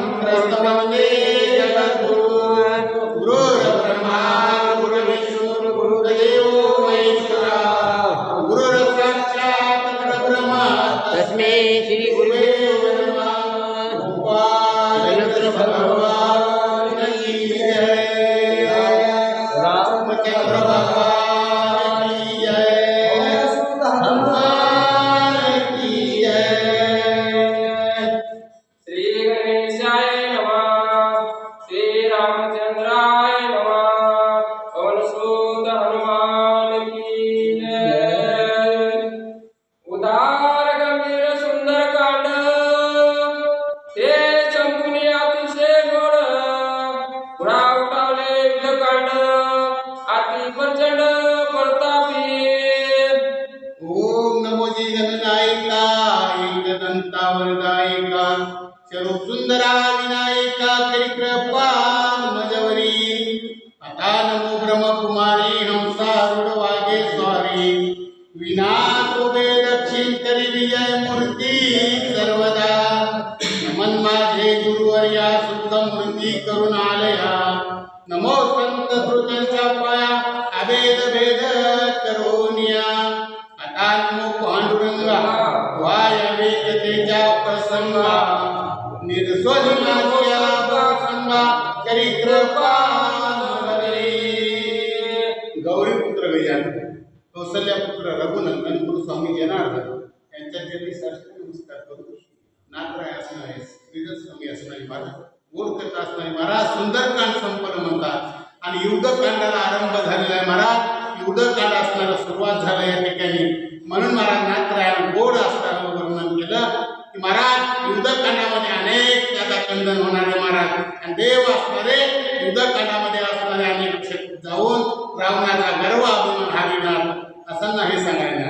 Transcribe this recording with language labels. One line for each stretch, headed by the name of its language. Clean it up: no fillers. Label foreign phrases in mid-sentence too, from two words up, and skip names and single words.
Sanskrit: वन्दे जगद्गुरुं गुरुर्ब्रह्मा गुरुर्विष्णु गुरुर्देवो महेश्वरा गुरुर्साक्षात् परब्रह्म तस्मै श्री गुरुवे नमः
Hindi: गोपाल भगवान की जय रामचंद्र भगवान की जय हनुमान की जय
Sanskrit: श्री गणेशाय नमः श्री रामचंद्राय नमः
Hindi: पवनसुत हनुमान की जय
Marathi: उदार गंभीर सुंदर कांड ते चंपुनी अतिशय गोड पुढा उठावले विलकांड अति प्रचंड प्रतापी ओम नमो जी गणनायका एकदंता वरदायका स्वरूप सुंदरा विनायका करी कृपा मजवरी आता नमो ब्रह्मकुमारी हंसारूढ वागे स्वारी विनाशोभे दक्षिण करी विजय मूर्ती सर्वदा नमन माझे गुरुवर्या सुख मूर्ती करून आलया नमो संत कृत्यांच्या पाया अभेद भेद करोनिया आता नमो पांडुरंगा वाय वेदतेच्या प्रसंगा निर्स्वली माझ्या प्रसंगा करी कृपा गौरी पुत्र गजानन कौसल्या पुत्र रघुनंदन गुरु स्वामी जनार्दन यांच्या चरणी साष्टांग नमस्कार करू नाथराय असणारे श्रीधर स्वामी असणारे महाराज गोड कथा असणारी महाराज सुंदरकांड संपन्न म्हणतात. आणि युद्धकांडाला आरंभ झालेला आहे महाराज. युद्धकांड असणारा सुरुवात झाला या ठिकाणी. म्हणून महाराज नाथरायानं गोड असताना वर्णन केलं की महाराज युद्धकांडामध्ये अनेक त्याचा खंडन होणारे महाराज आणि देव असणारे युद्धकांडामध्ये असणारे अनेक क्षेत्र जाऊन रावणाचा गर्व अभिमान हाविणार असं नाही सांगायला.